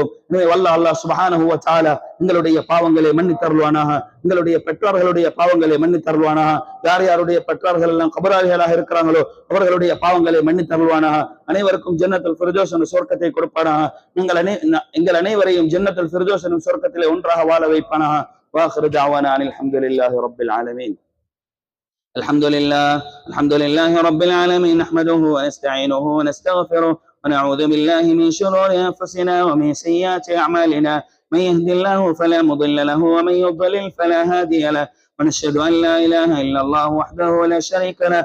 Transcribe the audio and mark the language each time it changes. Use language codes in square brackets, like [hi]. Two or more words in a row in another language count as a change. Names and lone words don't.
[ta] எனவே அல்லாஹ் [ar] سبحانه وتعالى [ta] எங்களுடைய பாவங்களை மன்னித்தருள்வானாக, எங்களுடைய பெற்றோர்களுடைய பாவங்களை மன்னித்தருள்வானாக. யார் யாருடைய பெற்றோர்கள் எல்லாம் கபராளிகளாக இருக்கிறாங்களோ அவர்களுடைய பாவங்களை மன்னித்தருள்வானாக. அனைவருக்கும் ஜன்னத்துல் ஃபிர்தௌஸ் என்ற சொர்க்கத்தை கொடுப்பானாக. எங்கள் அனைவரையும் ஜன்னத்துல் ஃபிர்தௌஸ் என்ற சொர்க்கத்திலே ஒன்றாக வாழ வைப்பானாக. [ar] وآخر دعوانا أن الحمد لله رب العالمين. الحمد لله رب العالمين، نحمده ونستعينه ونستغفره ونعوذ بالله من شرور أنفسنا ومن سيئات أعمالنا. من يهد الله فلا مضل له ومن يضلل فلا هادي له. ونشهد أن لا إله إلا الله وحده لا شريك له.